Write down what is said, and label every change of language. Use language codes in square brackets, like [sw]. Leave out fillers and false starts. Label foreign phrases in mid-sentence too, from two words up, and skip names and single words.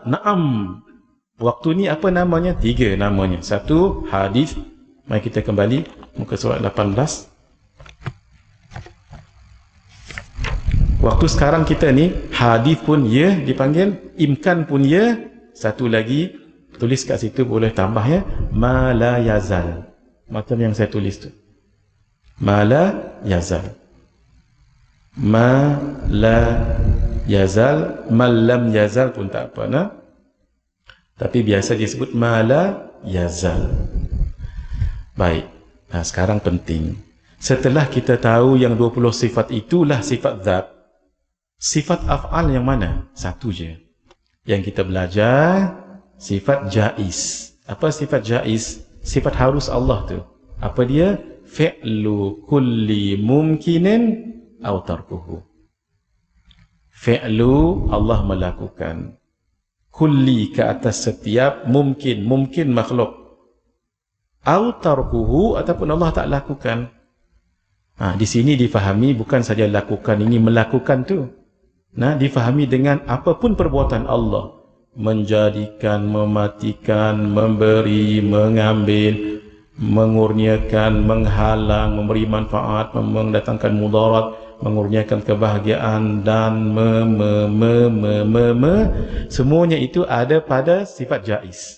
[ms] Naam. Waktu ni apa namanya? 3 namanya. 1, hadith. Mari kita kembali muka surat 18. Waktu sekarang kita ni, hadith pun ya dipanggil, imkan pun ya. Satu lagi, tulis kat situ boleh tambah ya, [ar] ma la yazal. [ms] Macam yang saya tulis tu. [ar] Ma la yazal. Ma la yazal, ma lam yazal [ms] pun tak apa nah. Tapi biasa disebut [ar] ma la yazal. [ms] Baik. Nah, sekarang penting. Setelah kita tahu yang 20 sifat itulah sifat zat, sifat af'al yang mana? Satu je. Yang kita belajar, sifat jaiz. Apa sifat jaiz? Sifat harus Allah tu. Apa dia? [ar] Fi'lu kulli mumkinin aw tarkuhu. [ms] Fi'lu, Allah melakukan. Kulli, ke atas setiap, mungkin makhluk. Aw tarkuhu, ataupun Allah tak lakukan. Di sini difahami bukan saja lakukan, ini melakukan tu. Difahami dengan apapun perbuatan Allah, menjadikan, mematikan, memberi, mengambil, mengurniakan, menghalang, memberi manfaat, mendatangkan mudarat, mengurniakan kebahagiaan, dan semuanya itu ada pada sifat jaiz.